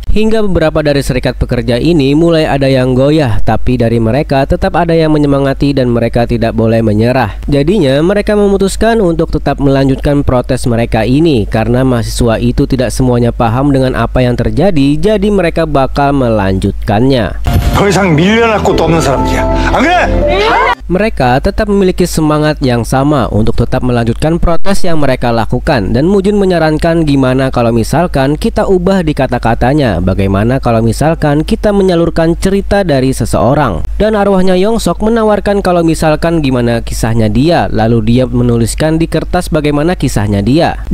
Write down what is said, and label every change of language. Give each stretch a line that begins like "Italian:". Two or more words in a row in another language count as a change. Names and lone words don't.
Indonesian: Hingga beberapa dari serikat pekerja ini mulai ada yang goyah, tapi dari mereka tetap ada yang menyemangati dan mereka tidak boleh menyerah. Jadinya mereka memutuskan untuk tetap melanjutkan protes mereka ini karena mahasiswa itu tidak semuanya paham dengan apa yang terjadi, jadi mereka bakal melanjutkannya.
Korean: 더 이상 밀려날 곳도 없는 사람들이야. 안 그래?
Indonesian: Mereka tetap memiliki semangat yang sama untuk tetap melanjutkan protes yang mereka lakukan. Dan Mujin menyarankan gimana kalau misalkan kita ubah di kata-katanya, bagaimana kalau misalkan kita menyalurkan cerita dari seseorang. Dan arwahnya Yongsok menawarkan kalau misalkan gimana kisahnya dia, lalu dia menuliskan di kertas bagaimana kisahnya dia.